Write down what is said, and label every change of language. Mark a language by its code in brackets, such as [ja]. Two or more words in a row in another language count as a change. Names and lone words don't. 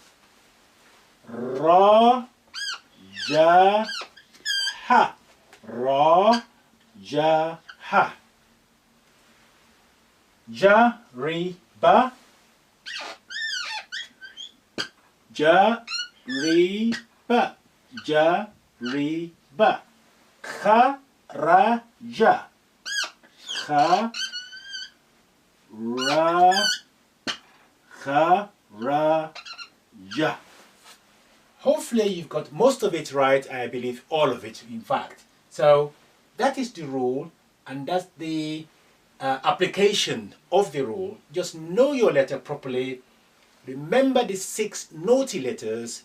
[ar] Ra, ja, ha. Ra, ja, ha. Ja, ri, ba. Ja, ri, ba. Ja, ri, ba. Kha, ra, ja. Kha, ra, kha, ra, ja. [en] Hopefully you've got most of it right. I believe all of it, in fact. So that is the rule, and that's the application of the rule. Just know your letter properly. Remember the 6 naughty letters.